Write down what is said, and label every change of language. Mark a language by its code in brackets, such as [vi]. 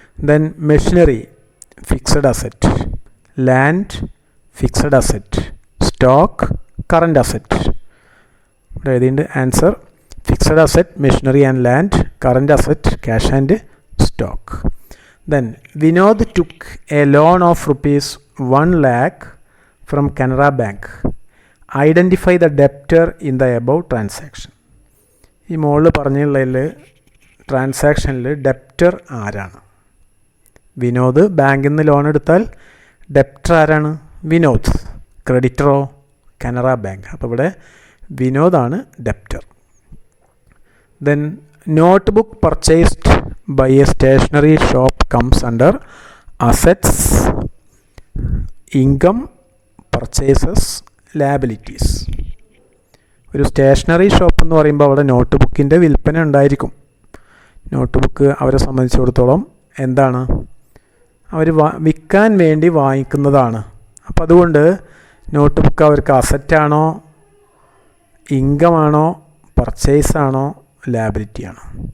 [en] Then machinery, fixed asset. Land, fixed asset. Stock, current asset. [ml] ഇവിടെ എഴുതിയിട്ടുണ്ട് answer. [en] Fixed asset, machinery and land. Current asset, cash and stock. Then Vinod took a loan of ₹1 lakh from Canara Bank. Identify the debtor in the above transaction. [ml] ഈ മുകളിൽ പറഞ്ഞുള്ളതിൽ ട്രാൻസാക്ഷനിൽ debtor ആരാണ്? വിനോദ് ബാങ്കിൽ നിന്ന് loan എടുത്താൽ debtor ആരാണ്? Vinod. ക്രെഡിറ്ററോ? Canara bank. അപ്പോൾ ഇവിടെ വിനോദാണ് debtor. [en] Then notebook purchased by a stationery shop comes under assets, income, purchases, liabilities. [ml] ഒരു സ്റ്റേഷനറി ഷോപ്പ് എന്ന് പറയുമ്പോൾ അവിടെ നോട്ട് ബുക്കിൻ്റെ വിൽപ്പന ഉണ്ടായിരിക്കും. നോട്ട് ബുക്ക് അവരെ സംബന്ധിച്ചിടത്തോളം എന്താണ്, അവർ വിൽക്കാൻ വേണ്ടി വാങ്ങിക്കുന്നതാണ്. അപ്പോൾ അതുകൊണ്ട് നോട്ട് ബുക്ക് അവർക്ക് അസറ്റാണോ, ഇൻകമാണോ, പർച്ചേസാണോ, ലാബിലിറ്റിയാണോ?